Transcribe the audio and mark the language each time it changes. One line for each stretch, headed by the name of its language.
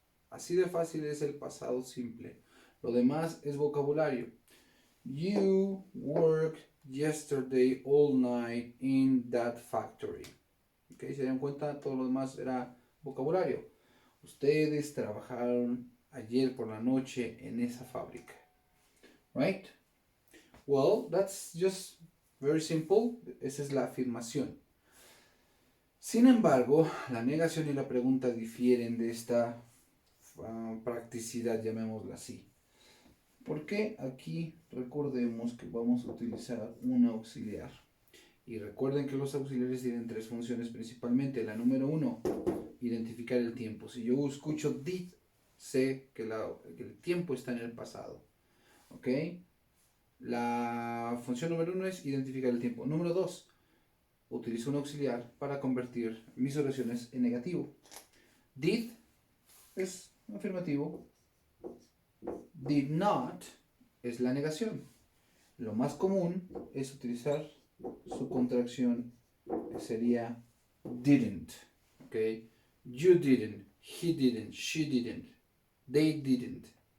Spanish: Así de fácil es el pasado simple. Lo demás es vocabulario.
English: You worked yesterday all night in that factory. ¿Ok?
Spanish: Se dan cuenta, todo lo demás era vocabulario. Ustedes trabajaron ayer por la noche en esa fábrica.
English: Right? Well, that's just very simple.
Spanish: Esa es la afirmación. Sin embargo, la negación y la pregunta difieren de esta practicidad, llamémosla así. Porque aquí recordemos que vamos a utilizar un auxiliar. Y recuerden que los auxiliares tienen tres funciones principalmente. La número 1, identificar el tiempo. Si yo escucho did, sé que el tiempo está en el pasado. ¿Ok? La función número 1 es identificar el tiempo. Número 2, utilizo un auxiliar para convertir mis oraciones en negativo. Did es afirmativo. Did not es la negación. Lo más común es utilizar su contracción, que sería didn't. Okay?
English: You didn't, he didn't, she didn't, they didn't.